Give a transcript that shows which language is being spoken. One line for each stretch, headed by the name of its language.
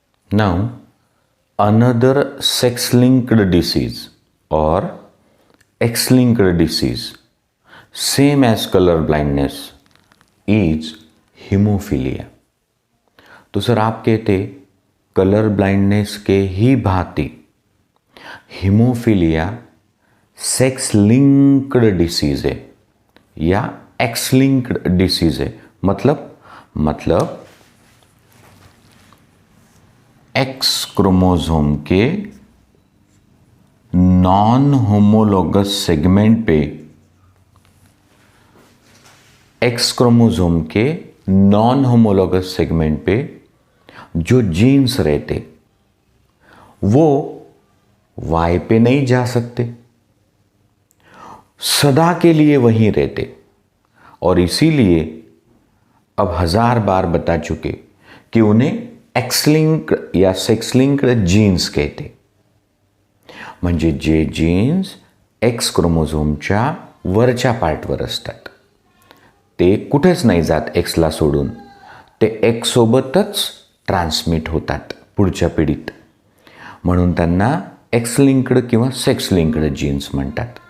English: Now, another sex-linked disease or X-linked disease, same as color blindness, is haemophilia.
Hindi: तो sir आप कहते colour blindness के ही भांति haemophilia sex linked disease है या एक्स लिंक्ड डिसीज है. मतलब एक्स क्रोमोसोम के नॉन होमोलोगस सेगमेंट पे, एक्स क्रोमोसोम के नॉन होमोलोगस सेगमेंट पे जो जीन्स रहते वो वाई पे नहीं जा सकते, सदा के लिए वहीं रहते. और इसीलिए अब 1000 बार बता चुके कि उन्हें एक्स लिंक्ड या सेक्स लिंक्ड जीन्स कहते.
Marathi: म्हणजे जे जीन्स एक्स क्रोमोझोमच्या वरच्या पार्टवर असतात ते कुठेच नाही जात एक्सला सोडून, ते एक्स सोबतच ट्रान्समिट होतात पुढच्या पिढीत. म्हणून त्यांना एक्स लिंक्ड किंवा सेक्स लिंक्ड जीन्स म्हणतात.